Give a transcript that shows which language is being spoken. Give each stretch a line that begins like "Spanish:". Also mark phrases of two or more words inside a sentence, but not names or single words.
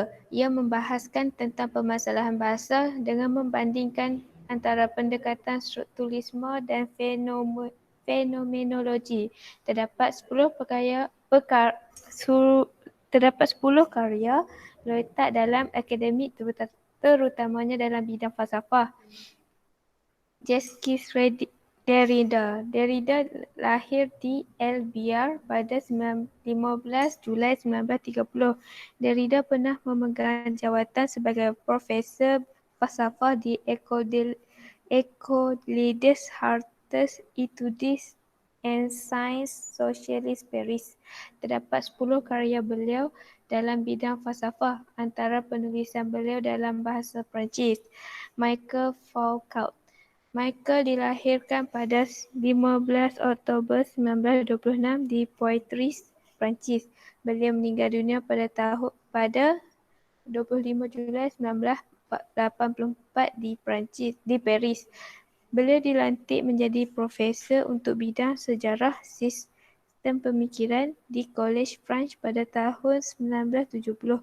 Malay: Ia membahaskan tentang permasalahan bahasa dengan membandingkan antara pendekatan strukturalisme dan fenomenologi. Terdapat 10 karya Loetat dalam akademik, terutamanya dalam bidang falsafah. Jacques Derrida. Derrida lahir di Albiar pada 15 Julai 1930. Derrida pernah memegang jawatan sebagai Profesor Falsafah di École des Hautes Études and Sciences Sociales Paris. Terdapat 10 karya beliau dalam bidang falsafah, antara penulisan beliau dalam bahasa Perancis. Michel Foucault. Michael dilahirkan pada 15 Oktober 1926 di Poitiers, Perancis. Beliau meninggal dunia pada 25 Julai 1984 di Paris. Beliau dilantik menjadi profesor untuk bidang sejarah sistem pemikiran di Collège French pada tahun 1970.